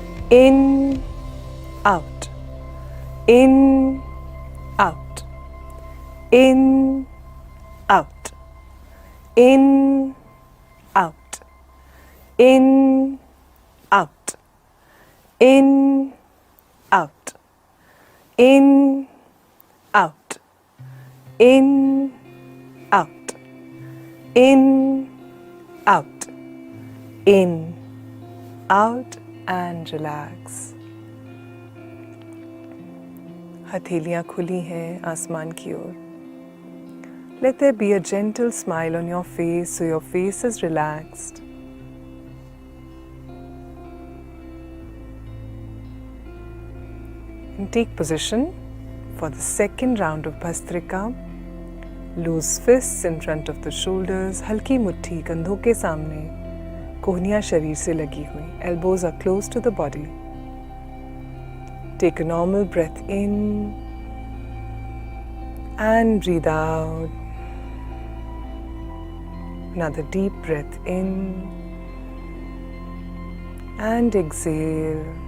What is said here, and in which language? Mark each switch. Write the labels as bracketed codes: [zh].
[en] in, out, in, out, in, out, in, out, in, out, in, out, in, out, in, out, in, out, in, out, and relax. [hi] हथेलियाँ खुली हैं आसमान की ओर. [en] Let there be a gentle smile on your face so your face is relaxed. And take position for the second round of Bhastrika. Loose fists in front of the shoulders, [hi] हल्की मुट्ठी कंधों के सामने, कोहनियाँ शरीर से लगी हुई. [en] Elbows are close to the body. Take a normal breath in and breathe out. Another deep breath in and exhale.